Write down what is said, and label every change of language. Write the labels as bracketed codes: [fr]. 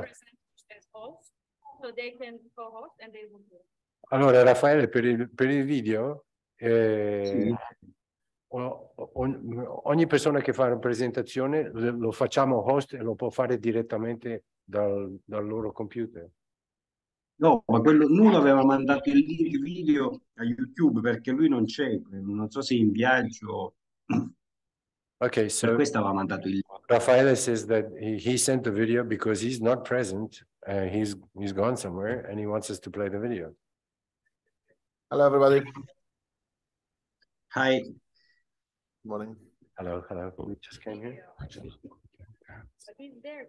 [en] presenters as host, so they can co-host and they will do it. [it] Allora, Raffaele, per il video, Sì. ogni persona che fa una presentazione lo facciamo host e lo può fare direttamente dal loro computer. No, ma quello Nuno aveva mandato il link video a YouTube perché lui non c'è, non so se è in viaggio. Okay, Per so questo aveva mandato il link. [en] Raffaele says that he sent the video because he's not present, he's gone somewhere and he wants us to play the video. Hello, everybody. Hi. Morning. Hello, we just came here. But he's there.